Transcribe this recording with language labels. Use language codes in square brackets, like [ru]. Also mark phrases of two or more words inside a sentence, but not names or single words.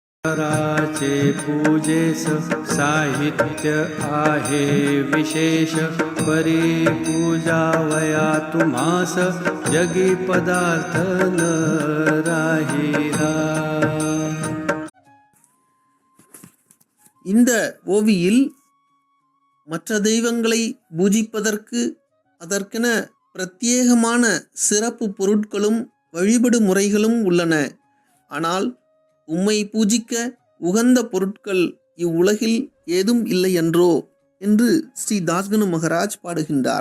[mr] कराचे पूजेस साहित्य आहे विशेष, परी पूजावया तुम्हास जगी पदार्थ न राहिला. [ta] இந்த ஓவியில் மற்ற தெய்வங்களை பூஜிப்பதற்கு அதற்கென பிரத்யேகமான சிறப்பு பொருட்களும் வழிபடு முறைகளும் உள்ளன. ஆனால் உம்மை பூஜிக்க உகந்த பொருட்கள் இவ்வுலகில் ஏதும் இல்லை என்றோ என்று ஸ்ரீ தாஸ்கனு மகராஜ் பாடுகின்றார்.